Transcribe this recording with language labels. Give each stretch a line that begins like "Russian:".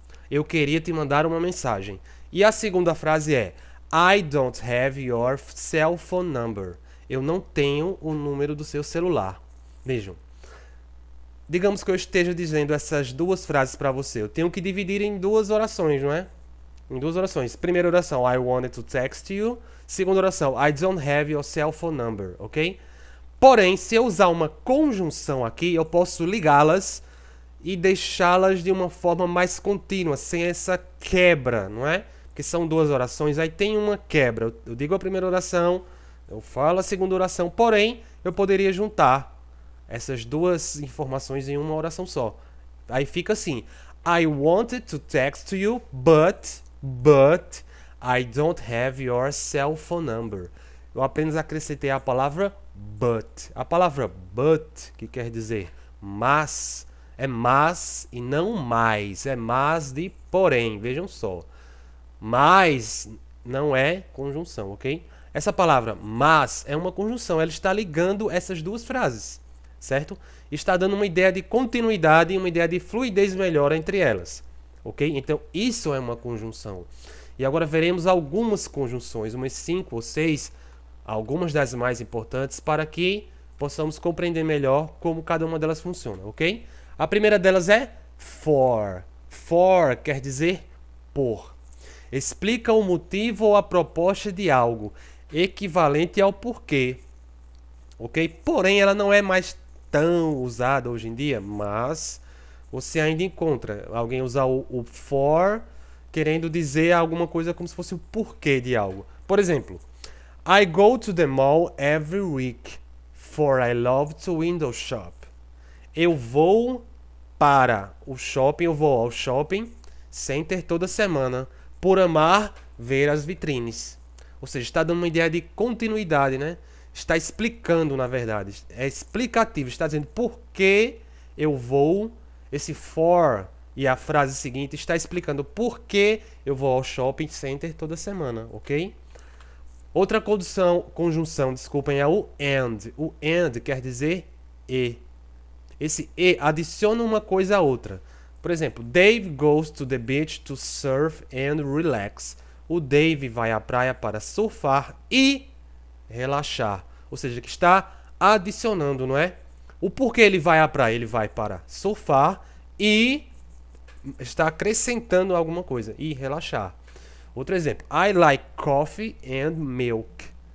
Portuguese: Eu queria te mandar uma mensagem. E a segunda frase é
English: I don't have your cell phone number.
Portuguese: Eu não tenho o número do seu celular. Vejam. Digamos que eu esteja dizendo essas duas frases para você. Eu tenho que dividir em duas orações, não é? Em duas orações. Primeira oração,
English: I wanted to text you.
Portuguese: Segunda oração,
English: I don't have your cell phone number, ok?
Portuguese: Porém, se eu usar uma conjunção aqui, eu posso ligá-las e deixá-las de uma forma mais contínua, sem essa quebra, não é? Porque são duas orações, aí tem uma quebra. Eu digo a primeira oração, eu falo a segunda oração, porém, eu poderia juntar essas duas informações em uma oração só. Aí fica assim:
English: I wanted to text you, but I don't have your cell phone number.
Portuguese: Eu apenas acrescentei a palavra but. A palavra but, que quer dizer mas, é mas e não mais. É mas de porém. Vejam só. Mas não é conjunção, ok? Essa palavra mas é uma conjunção. Ela está ligando essas duas frases, certo? Está dando uma ideia de continuidade e uma ideia de fluidez melhor entre elas, ok? Então isso é uma conjunção. E agora veremos algumas conjunções, umas 5 ou 6, algumas das mais importantes, para que possamos compreender melhor como cada uma delas funciona, ok? A primeira delas é for. For quer dizer por. Explica o motivo ou a proposta de algo, equivalente ao porquê, ok? Porém, ela não é mais tão usada hoje em dia, mas você ainda encontra alguém usar o for querendo dizer alguma coisa como se fosse o porquê de algo. Por exemplo,
English: I go to the mall every week, for I love to window shop.
Portuguese: Eu vou para o shopping, eu vou ao shopping center toda semana, por amar ver as vitrines. Ou seja, está dando uma ideia de continuidade, né? Está explicando, na verdade. É explicativo, está dizendo por que eu vou. Esse for e a frase seguinte está explicando por que eu vou ao shopping center toda semana, ok? Outra conjunção, desculpem, é o and. O and quer dizer e. Esse e adiciona uma coisa a outra. Por exemplo,
English: Dave goes to the beach to surf and relax.
Portuguese: O Dave vai à praia para surfar e relaxar. Ou seja, que está adicionando, não é? O porquê ele vai à praia? Ele vai para surfar e está acrescentando alguma coisa. E relaxar. Outro exemplo.
English: I like coffee and milk.